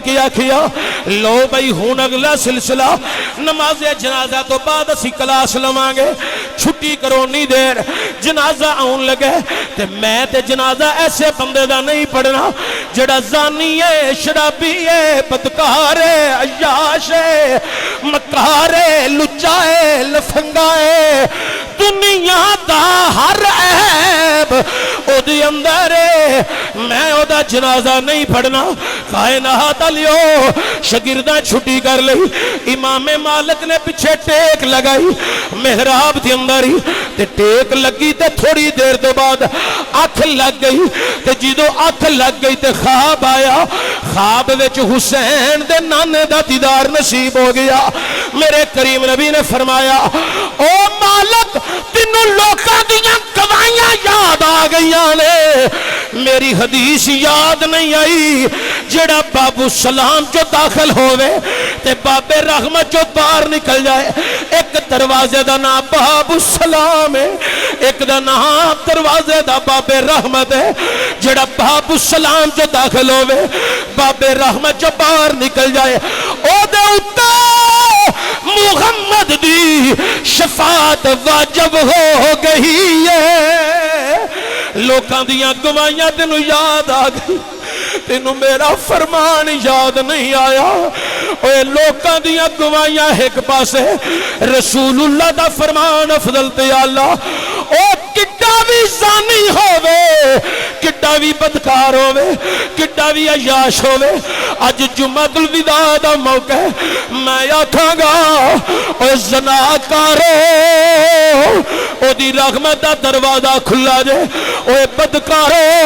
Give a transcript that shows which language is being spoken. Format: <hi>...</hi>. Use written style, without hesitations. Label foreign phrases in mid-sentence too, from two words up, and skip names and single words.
<pa>کے آکھیا لو بھئی ہون اگلا سلسلہ نماز جنازہ تو بعد اسی کلاس لوانگے، چھٹی کرو نہیں دیر جنازہ آن لگے تے میں تے جنازہ ایسے بندے دا نہیں پڑھنا جڑا زانی ہے، شرابی ہے، بدکار ہے، عیاش ہے، مکار ہے، لچا ہے، لفنگا ہے، دنیا دا ہر عیب او دی اندر ہے، میں او دا جنازہ نہیں پڑھنا۔ کائنات والیو شاگرداں چھٹی کر لئی، امام مالک نے پیچھے ٹیک لگائی محراب دے اندر ہی تے ٹیک لگی تے تھوڑی دیر تو بعد اکھ لگ گئی تے جدوں اکھ لگ گئی تے خواب آیا، خواب وچ حسین دے نانے دا دیدار نصیب ہو گیا۔ میرے کریم نبی نے فرمایا او مالک تینوں لوکاں دیاں گواہیاں یاد آ گئیاں نے، میری حدیث یاد نہیں آئی جڑا باب السلام جو داخل ہوئے تے باب رحمت جو باہر نکل جائے۔ ایک دروازے دا نام باب السلام ہے، ایک دا نام دروازے دا باب رحمت ہے۔ جڑا باب السلام جو داخل ہوئے باب رحمت جو باہر نکل جائے او دے اتا محمد دی شفاعت واجب ہو گئی ہے۔ لوکاں دیاں گواہیاں تینوں یاد آ گئی، تینوں میرا فرمان یاد نہیں آیا۔ اوے لوکاں دیاں گواہیاں ایک پاسے، رسول اللہ دا فرمان افضل تے اللہ۔ او کڈا بھی زانی ہووے، کڈا بھی بدکار ہووے، کڈا بھی عیاش ہووے، اج جمعہ الوداع دا موقع ہے، میں آکھاں گا او زناکارو او دی رحمت دا دروازہ کھلا جے، او بدکارو</pa>